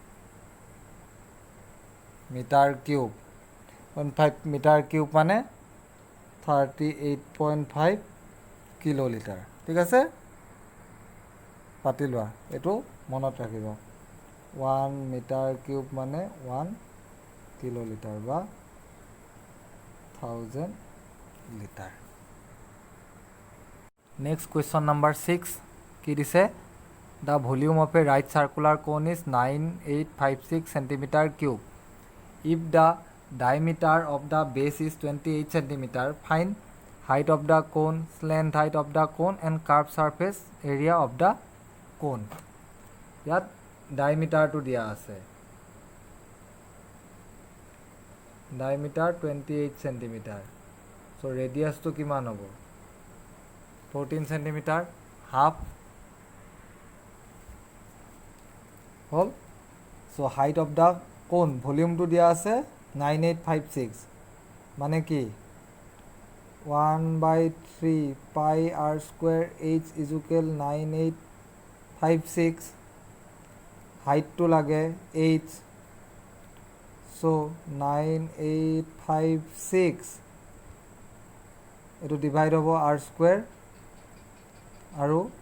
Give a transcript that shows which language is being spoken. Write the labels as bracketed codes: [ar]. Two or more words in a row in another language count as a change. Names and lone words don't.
[en] meter cube [as] 1.5 [en] meter cube [as] মানে 38.5 kiloliter ঠিক আছে পাতি লোৱা এটো মনত ৰাখিব 1 [en] meter cube [as] মানে 1 kiloliter বা [en] 1000 liter next question number 6 [as] কি দিছে [en] the volume of a right circular cone is 9856 centimeter cube if the diameter of the base is 28 centimeter find height of the cone length height of the cone and curved surface area of the cone [as] ইয়াত diameter to দিয়া আছে [en] diameter 28 centimeter. [as] চ' ৰেডিয়াছটো কিমান হ'ব? 14 চেণ্টিমিটাৰ, হাফ হ'ল। চ' [en] height of the cone [as] ভলিউমটো দিয়া আছে 9856, মানে কি 1/3 [en] pi r square h equal [as] 9856, হাইটটো লাগে h, চ' 9856 এইটো ডিভাইড হ'ব [en] r square [as] আৰু